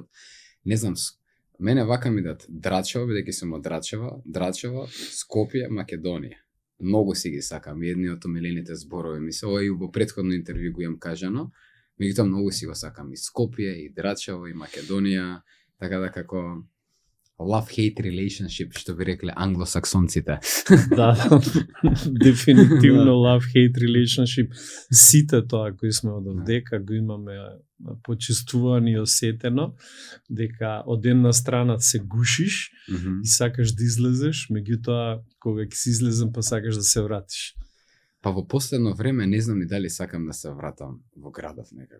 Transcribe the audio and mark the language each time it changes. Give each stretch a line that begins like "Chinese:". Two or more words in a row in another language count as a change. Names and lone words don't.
Macedonian: Не знам, мене вака ми дат Драчево, бидејќи сум од Драчево, Скопје, Македонија. Многу си ги сакам, едни од омилените зборови ми се, ова и во претходно интервју го имам кажано, меѓутоа многу си го сакам и Скопје, и Драчево, и Македонија, така да како
English: love-hate relationship,
Macedonian: што би рекле англосаксонците. Да, дефинитивно
English: love-hate relationship.
Macedonian: Сите тоа кои сме од овдека го имаме почувствувано и осетено, дека од една страна се гушиш и сакаш да излезеш, меѓутоа кога ќе си излезем па сакаш да се вратиш. Па во последно време не знам и дали сакам да се вратам во градов некако.